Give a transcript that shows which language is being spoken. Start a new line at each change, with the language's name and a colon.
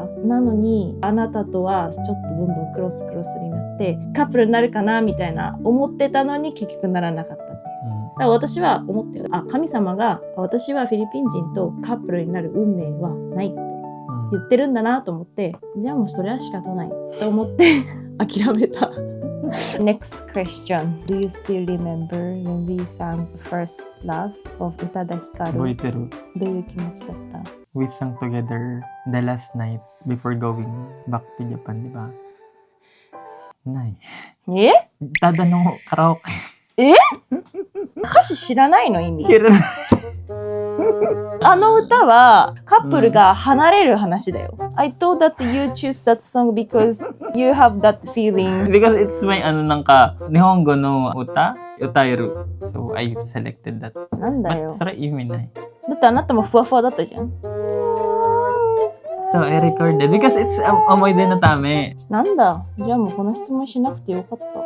Japanese: なのにあなたとはちょっとどんどんクロスになってカップルになるかなみたいな思ってたのに結局ならなかったっていう。から私は思ったよ。神様が私はフィリピン人とカップルになる運命はないって言ってるんだなと思って、じゃあもうそれは仕方ないと思って諦めた。
English: Next question. Do you still remember when we sang First Love of 宇多田ヒカル?
Japanese: 覚えてる。どういう気持ちだった？
English: We sang together the last night before going back to Japan,
Filipino: di ba?
English: ない。
Japanese: ただのカラオケ。歌詞知らないの意味。知らない。あの歌はカップルが離れる話だよ。
English: I thought that you choose that song because you have that feeling. Because it's my
Japanese: なんか日本語の歌歌える。
English: So I selected that.
Japanese: なんだよ。それ意味ない。だってあなたもふわふわだったじゃん。
English: So I recorded because it's
Japanese: 思い出のため。なんだ。じゃあもうこの質問しなくてよかった。